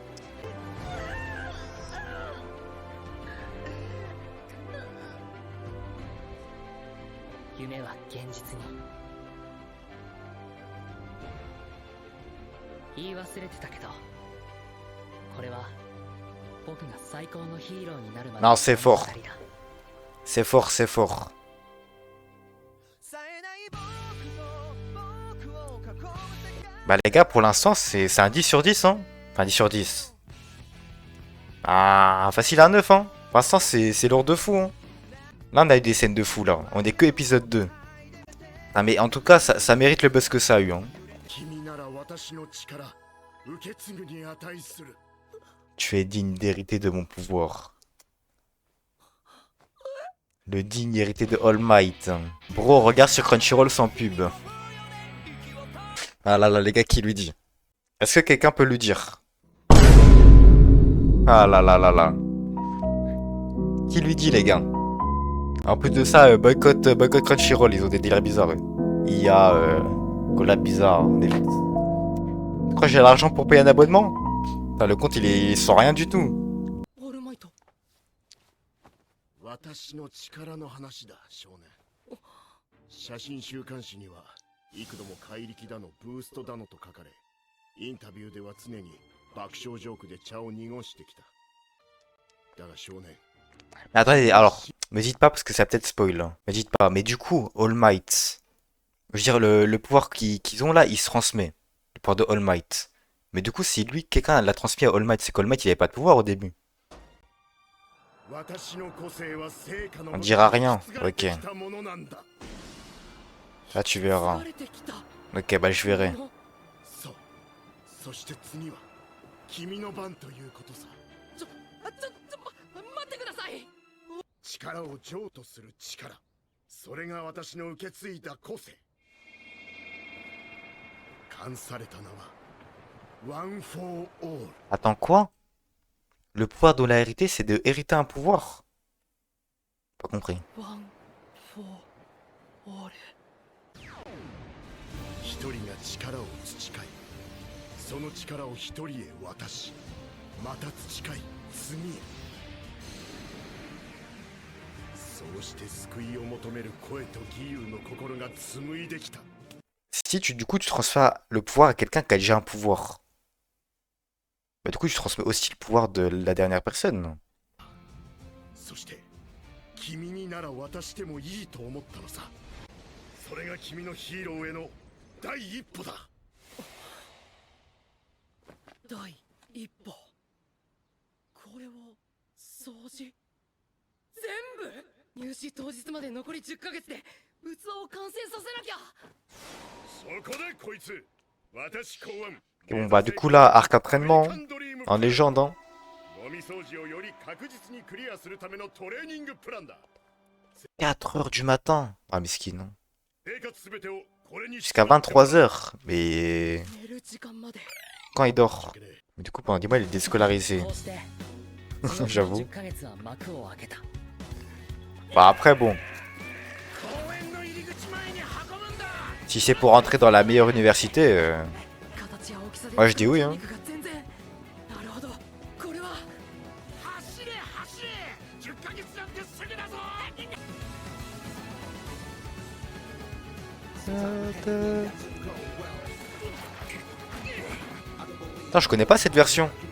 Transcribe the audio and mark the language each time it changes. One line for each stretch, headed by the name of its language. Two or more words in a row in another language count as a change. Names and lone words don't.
Japanese: 夢は現実に。言い忘れてたけど、これは僕が最高のヒーローになるまで
French: Non, c'est fort.
Japanese: 物語だ。
French: C'est fort, c'est fort. Bah les gars, pour l'instant, c'est un 10 sur 10, hein. Enfin, 10 sur 10. Ah, facile à 9, hein. Pour l'instant, c'est lourd de fou, hein. Là, on a eu des scènes de fou, là. On est que épisode 2. Ah, mais en tout cas, ça mérite le buzz que ça a eu, hein.
Japanese: 君なら私の力受け継ぐに値する。
French: Tu es digne d'hériter de mon pouvoir. Le digne héritier de All Might. Bro, regarde sur Crunchyroll sans pub. Ah là là, les gars, qui lui dit? Est-ce que quelqu'un peut lui dire? Ah là là là là. Qui lui dit, les gars? En plus de ça, boycott Crunchyroll, ils ont des délires bizarres. Eux. IA, collab bizarre, Netflix. Tu crois que j'ai l'argent pour payer un abonnement? Putain, le compte, il est sans rien du tout.
Japanese: オールマイト。私の力の話だ、少年。写真週刊誌には幾度も怪力だのブーストだのと書かれ、インタビューでは常に爆笑ジョークで茶を濁してきた。だが少年。
French: Mais attendez, alors, me dites pas parce que ça peut-être spoil. Hein. Me dites pas, mais du coup, All Might. Je veux dire, le pouvoir qu'ils ont là, il se transmet. Le pouvoir de All Might. Mais du coup, si lui, quelqu'un l'a transmis à All Might, c'est qu'All Might, il avait pas de pouvoir au début. On dira rien, ok. Là, tu verras. Ok, bah je verrai.
Japanese: そして次は君の番ということさ。待ってください。力を譲渡する力。それが私の受け継いだ個性。冠された名は One for All。
French: Attends, quoi? Le pouvoir de la hérité, c'est de hériter un pouvoir? Pas compris.
Japanese: ワン・フォー・オール。一人が力を培い、その力を一人へ渡し、また培い次へ。そうして救いを求める声と義勇の心が紡いできた。
French: Si du coup, tu transfères le pouvoir à quelqu'un qui a déjà un pouvoir. Bah, du coup, tu transmets aussi le pouvoir de la dernière personne.
Japanese: そして君になら渡してもいいと思ったのさ。それが君のヒーローへの第一歩だ。第一歩。これを掃除全部。入試当日まで残り10ヶ月で器を完成させなきゃ。そこでこいつ、私考案。
French: Et bon, bah, du coup, là, arc entraînement, en légende, hein.
Japanese: ゴミ掃除をより確実にクリアするためのトレーニングプランだ。
French: 4 heures du matin. Ah, miskin, non.
Japanese: 生活すべてをこれに
French: Jusqu'à 23 heures. Mais
Japanese: 寝る時間まで
French: quand il dort? Mais du coup, pendant 10 mois, il est déscolarisé.
Japanese: こうして
French: J'avoue.
Japanese: 10ヶ月は幕を開けた
French: Bah, après, bon. Si c'est pour entrer dans la meilleure université,
Japanese: 形や大きさで
French: moi je dis oui, hein.
Japanese: 肉が全然なるほどこれは走れ走れ10ヶ月なんてすぐだぞ
French: Putain, je connais pas cette version.